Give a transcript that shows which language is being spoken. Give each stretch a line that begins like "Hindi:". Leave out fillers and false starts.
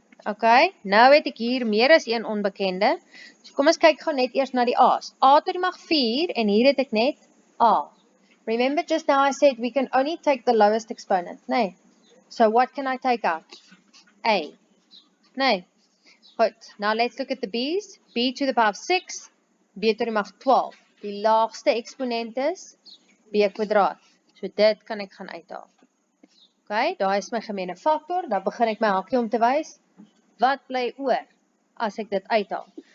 Afrikaans: Okay, nou het ek hier meer as 1 onbekende. So kom ons kyk gou net eers na die a's. A tot die mag 4 en hier het ek net a.
English: Remember just now I said we can only take the lowest exponent, nee? So what can I take out? A. Nee. Goed, now let's look at the b's. B to the power of 6,
Afrikaans: b tot die mag 12. Die laagste eksponent is b kwadraat. So dit kan ek gaan uithaal. Okay, daar is my gemeene factor. Dan begin ek my hakkie om te wys. Wat bly oor as ek dit uithaal?